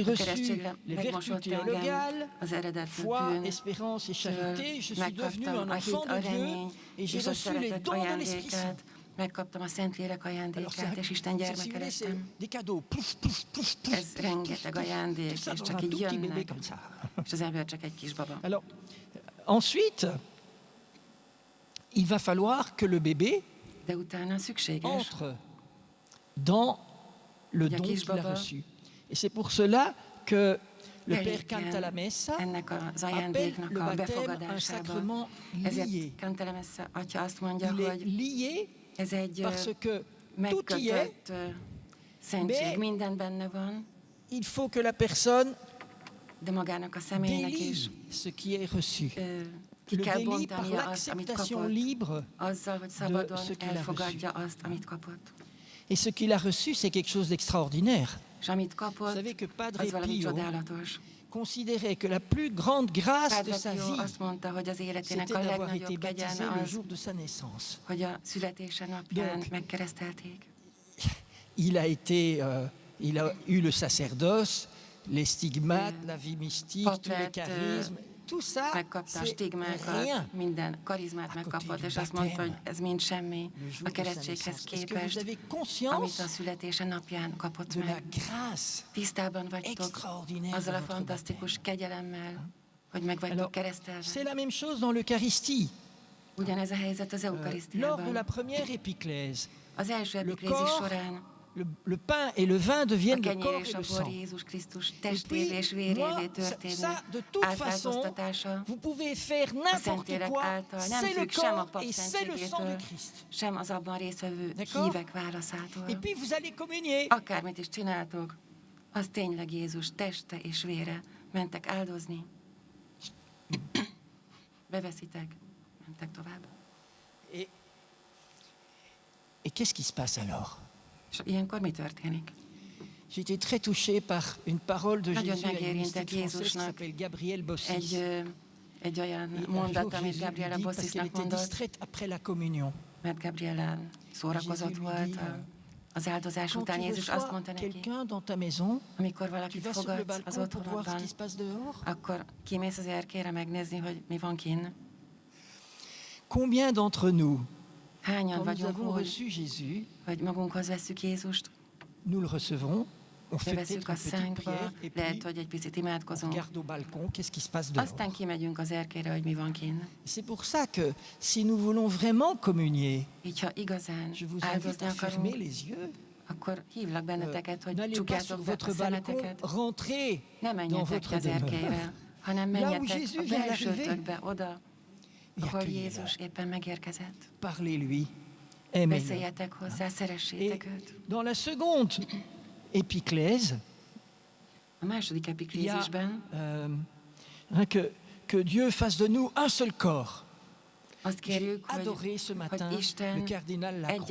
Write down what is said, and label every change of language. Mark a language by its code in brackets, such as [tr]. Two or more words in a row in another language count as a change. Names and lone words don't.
[hu] a [fr] reçu [hu] keresztségre [fr] les vertus [hu] megmosott engem [fr] théologales, [hu] az eredeti [fr] foi, [hu] bűn, [fr] espérance et charité. Je suis devenu [hu] megkaptam [fr] un [hu] a hit, [fr] enfant [hu] a [fr] de Dieu [hu] remény [fr] et j'ai [hu] és a [fr] reçu les [hu] szeretet [fr] dons de l'Esprit Saint. [hu] ajándékát, megkaptam a Szentlélek [fr] Alors, [hu] ajándékát, és Isten [fr] si vous voulez, [hu] gyermeke [fr] c'est [hu] lettem. [fr] des cadeaux. Pouf, pouf, pouf, pouf, [hu] Ez rengeteg ajándék, [fr] tout ça [hu] és [fr] dans [hu] csak [fr] un [hu] így [fr] tout petit bébé [hu] jönnek, [fr] comme ça. [hu] és az ember csak egy kis baba. [fr] Alors, ensuite, il va falloir que le bébé [hu] De utána szükséges, [fr] entre dans le Il y a don qui, qu'il a [hu] Baba? [fr] reçu. Et c'est pour cela que le Père [hu] elég [fr] cante à la messe [hu] ennek az [fr] appelle [hu] ajándéknak [fr] le [hu] a [fr] baptême un [hu] befogadásába. [fr] sacrement lié. [hu] Ezért Kantelemesse atya azt mondja, [fr] Il est [hu] hogy [fr] lié [hu] ez egy [fr] parce que tout y est, [hu] megkötött szentség, [fr] mais- [hu] minden benne van, [fr] il faut que la personne [hu] de magának a személynek is [fr] délie ce qui est reçu. [hu] ki [fr] Le [hu] kell [fr] délie par [hu] bontania azt, amit [fr] l'acceptation [hu] kapott, [fr] libre. [hu] azzal, hogy szabadon [fr] ce qu'il a [hu] elfogadja azt, amit kapott. [fr] Et ce qu'il a reçu, c'est quelque chose d'extraordinaire. [hu] És amit [fr] Vous [hu] kapott, [fr] savez que Padre [hu] az valami [fr] Pio [hu] csodálatos. [fr] considérait que la plus grande grâce de [hu] Padre [fr] sa [hu] Pio [fr] vie, [hu] azt mondta, hogy az életének [fr] c'était [hu] a [fr] d'avoir été [hu] legnagyobb [fr] baptisé [hu] kegyelme [fr] le [hu] az, [fr] jour de sa naissance. [hu] hogy a születése napján [fr] Donc, [hu] megkeresztelték. [fr] Il a eu le sacerdoce, les stigmates, la vie mystique, [hu] Pap [fr] tous les [hu] lett, [fr] charismes. tout ça, [hu] megkapta a [fr] c'est [hu] stigmákat, [fr] rien. [hu] minden karizmát megkapott, és azt mondta, hogy ez mind semmi [fr] Le jour [hu] a [fr] de sa [hu] keresztséghez [fr] naissance. Est-ce que [hu] képest, [fr] vous avez [hu] amit [fr] conscience [hu] a születése napján kapott [fr] de la [hu] meg. [fr] grâce [hu] Tisztában vagytok [fr] extraordinaire [hu] azzal a [fr] de votre [hu] fantasztikus kegyelemmel, hogy meg vagytok [fr] Alors, [hu] keresztelve. [fr] c'est la même chose dans l'Eucharistie. [hu] Ugyanez a helyzet az [fr] Lors de la [hu] eukarisztiában. [fr] première épiclèse, [hu] Az első [fr] le [hu] epiklézis [fr] corps, [hu] során [fr] le pain et le vin [hu] a [fr] deviennent le [hu] kenyér [fr] corps [hu] és [fr] et [hu] a [fr] le [hu] bor [fr] sang. [hu] Jézus Krisztus [fr] Et [hu] testévé [fr] puis, [hu] és vérévé [fr] moi, [hu] történő [fr] ça, de toute façon, [hu] átváltoztatása [fr] vous pouvez faire [hu] a [fr] n'importe [hu] Szentlélek [fr] quoi, [hu] által nem [fr] c'est le [hu] függ sem a [fr] corps [hu] pap [fr] et c'est le sang de [hu] szentségétől, [fr] Christ. [hu] sem az abban résztvevő [fr] D'accord? [hu] hívek válaszától. [fr] Et puis vous allez communier. [hu] Akármit is csináltok, az tényleg Jézus teste és vére. Mentek áldozni. Beveszitek, mentek tovább. [fr] Et qu'est-ce qui se passe alors? [hu] És ilyenkor mi történik? [fr] J'ai été très touché par une parole de [hu] Nagyon [fr] Jésus à une [hu] megérintett [fr] mystique française qui [hu] Jézusnak [fr] s'appelle Gabrielle Bossis. [hu] egy olyan [fr] Et un [hu] mondat, [fr] jour, [hu] amit [fr] Jésus lui [hu] Gabriela [fr] dit, parce qu'elle [hu] Bossisnak [fr] était [hu] mondott, [fr] distraite après la communion. [hu] mert Gabriela szórakozott [fr] Jézus lui [hu] volt [fr] dit, [hu] az áldozás [fr] Quand [hu] után. [fr] tu [hu] Jézus azt [fr] reçois [hu] mondta neki, [fr] quelqu'un dans ta maison, [hu] amikor [fr] tu [hu] valakit [fr] vas sur le [hu] fogadsz az [fr] balcon pour voir ce [hu] otthonodban, [fr] qui se passe dehors. [hu] akkor kimész az erkére megnézni, hogy mi van kinn. [fr] Combien d'entre nous, [hu] Hányan [fr] quand nous [hu] vagyunk [fr] avons [hu] úgy, [fr] reçu Jésus, [hu] hogy magunkhoz vesszük Jézust, [fr] nous le recevons, on fait [hu] bevesszük [fr] peut-être [hu] a [fr] une petite [hu] szánkba, [fr] prière et [hu] lehet, [fr] puis [hu] hogy egy picit [fr] on [hu] imádkozunk, [fr] regarde au balcon, qu'est-ce qui se passe dehors. [hu] aztán kimegyünk az erkére, hogy mi van kinn. [fr] C'est pour ça que si nous voulons vraiment communier, [hu] Így, ha igazán [fr] je vous invite [hu] áldozni [fr] à fermer [hu] akarunk, [fr] les yeux. [hu] akkor hívlak benneteket, hogy [fr] N'allez pas sur [hu] csukjátok be a [fr] votre balcon, [hu] szemeteket. [fr] rentrez [hu] Ne [fr] dans [hu] menjetek [fr] votre [hu] ki az erkére, [fr] demeure. [hu] hanem [fr] Là où [hu] menjetek [fr] Jésus [hu] a [fr] vient [hu] belsőtökbe, oda, [fr] Et [hu] ahol [fr] accueillez-le. [hu] Jézus éppen megérkezett. [fr] Parlez-lui, aimez-le. [hu] Beszéljetek hozzá, [fr] Et [hu] szeressétek őt. [fr] dans la seconde épiclèse, [hu] A második [fr] il y a [hu] epiklézisben [fr] que Dieu fasse de nous un seul corps. [hu] azt kérjük, [fr] Adoré ce matin [hu] hogy [fr] le [hu] Isten [fr] cardinal Lacroix.